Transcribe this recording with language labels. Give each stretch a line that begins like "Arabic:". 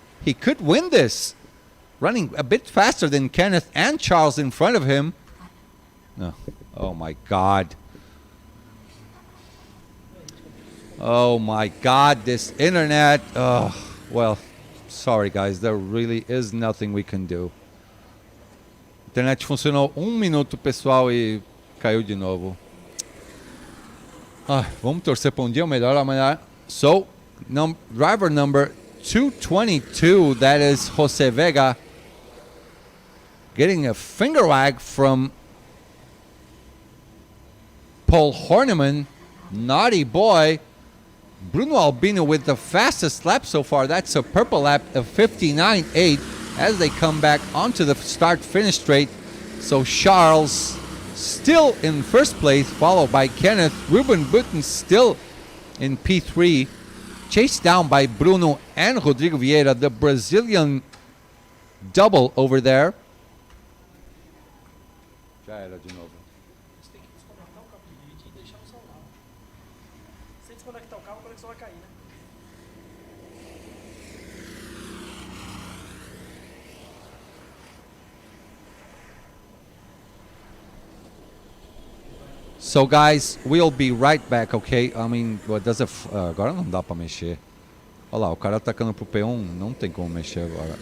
English: He could win this. Running a bit faster than Kenneth and Charles in front of him. No. Oh, my God. Oh, my God. This internet. Oh, well, sorry, guys. There really is nothing we can do.
Portuguese: Internet funcionou 1 minuto, pessoal, e caiu de novo. Vamos torcer para dia melhor amanhã.
English: So, driver number 222, that is Jose Vega, getting a finger wag from Paul Horniman. Naughty boy. Bruno Albino with the fastest lap so far. That's a purple lap of 59.8 as they come back onto the start-finish straight. So Charles still in first place, followed by Kenneth. Ruben Boutens still in P3, chased down by Bruno and Rodrigo Vieira, the Brazilian double over there.
Portuguese: Já era de novo. Você tem que desconectar o cabo de vídeo e deixar no celular. Se desconectar o cabo, a conexão vai cair, né?
English: So guys, we'll be right back, okay? I mean,
Portuguese: agora não dá pra mexer. Olha lá, o cara atacando pro P1, não tem como mexer agora.